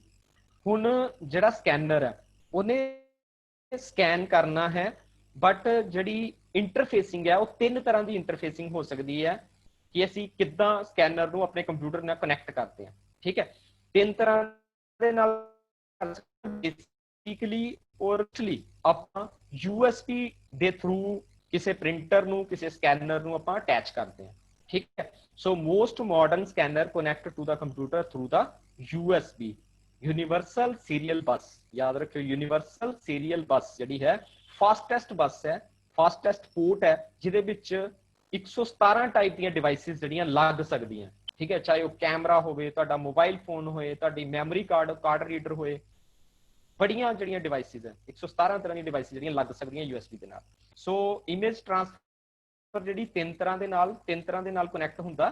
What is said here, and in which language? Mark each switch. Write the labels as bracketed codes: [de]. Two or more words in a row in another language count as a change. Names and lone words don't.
[pa] ਹੁਣ ਜਿਹੜਾ ਸਕੈਨਰ ਹੈ ਉਹਨੇ ਸਕੈਨ ਕਰਨਾ ਹੈ, ਬਟ ਜਿਹੜੀ ਇੰਟਰਫੇਸਿੰਗ ਹੈ ਉਹ 3 ਤਰ੍ਹਾਂ ਦੀ ਇੰਟਰਫੇਸਿੰਗ ਹੋ ਸਕਦੀ ਹੈ ਕਿ ਅਸੀਂ ਕਿੱਦਾਂ ਸਕੈਨਰ ਨੂੰ ਆਪਣੇ ਕੰਪਿਊਟਰ ਨਾਲ ਕਨੈਕਟ ਕਰਦੇ ਹਾਂ। ਠੀਕ ਹੈ, 3 ਤਰ੍ਹਾਂ ਦੇ ਨਾਲ ਬੇਸਿਕਲੀ ਔਰਲੀ ਆਪਾਂ USB ਦੇ ਥਰੂ ਕਿਸੇ ਪ੍ਰਿੰਟਰ ਨੂੰ, ਕਿਸੇ ਸਕੈਨਰ ਨੂੰ ਆਪਾਂ ਅਟੈਚ ਕਰਦੇ ਹਾਂ। ਠੀਕ ਹੈ, [en] so most modern scanner connect to the computer through the USB universal serial bus। [pa] ਯਾਦ ਰੱਖਿਓ [en] universal serial bus [pa] ਜਿਹੜੀ ਹੈ [en] fastest bus [pa] ਹੈ, [en] fastest port [pa] ਹੈ, ਜਿਹਦੇ ਵਿੱਚ 117 ਟਾਈਪ ਦੀਆਂ ਡਿਵਾਈਸਿਸ ਜਿਹੜੀਆਂ ਲੱਗ ਸਕਦੀਆਂ। ਠੀਕ ਹੈ, ਚਾਹੇ ਉਹ ਕੈਮਰਾ ਹੋਵੇ, ਤੁਹਾਡਾ [en] mobile phone [pa] ਹੋਏ, ਤੁਹਾਡੀ [en] memory card reader [pa] ਹੋਏ, ਬੜੀਆਂ ਜਿਹੜੀਆਂ ਡਿਵਾਈਸਿਸ ਹੈ 117 ਤਰ੍ਹਾਂ ਦੀਆਂ ਡਿਵਾਈਸਿਸ ਜਿਹੜੀਆਂ ਲੱਗ ਸਕਦੀਆਂ USB ਦੇ ਨਾਲ। ਸੋ [en] image transfer [pa] ਜਿਹੜੀ 3 ਤਰ੍ਹਾਂ ਦੇ ਨਾਲ ਕਨੈਕਟ ਹੁੰਦਾ।